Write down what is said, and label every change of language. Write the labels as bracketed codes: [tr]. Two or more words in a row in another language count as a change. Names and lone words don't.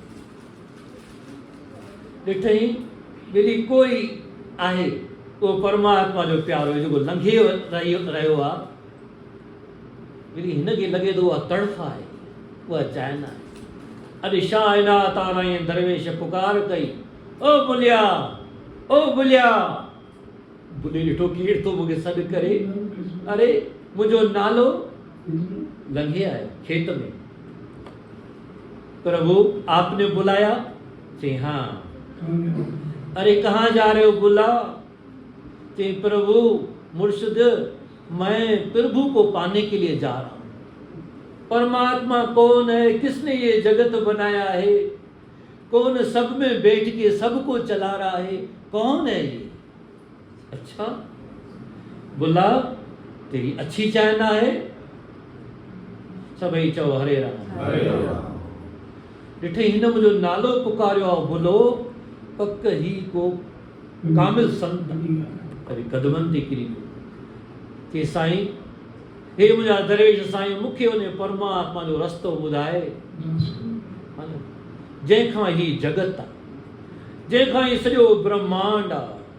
[sd] ॾिठई ॿिली कोई आहे उहो परमात्मा जो प्यारो जेको लंघे रहियो आहे, ॿिली हिनखे लॻे थो उहा तड़फ़ आहे, उहा जाइ न आहे। अॼु शाह इनायत आराई दरवेश पुकार कई, ओ बुलिया, ओ बुलिया। बुली ॾिठो केरु थो मूंखे सॾु करे, अरे मुंहिंजो नालो लंघे आयो खेत में। [hi] प्रभु आपने बुलाया? चई हाँ। अरे कहाँ जा रहे हो बुला? चई प्रभु मुर्शिद मैं प्रभु को पाने के लिए जा रहा हूँ। परमात्मा कौन है, किसने ये जगत बनाया है, कौन सब में बैठ के सबको चला रहा है, कौन है ये? अच्छा बुला तेरी अच्छी चाहना है? [sd] सभई चओ हरे राम। ॾिठई हिन मुंहिंजो नालो पुकारियो आहे बुलो, पक ही को कामिल संत। अरे कदमनि ते किरी पियो। चई साईं, हे मुंहिंजा दरवेश साईं, मूंखे उन परमात्मा जो रस्तो ॿुधाए जंहिंखां ही जगत आहे, जंहिंखां ही सॼो ब्रह्मांड आहे।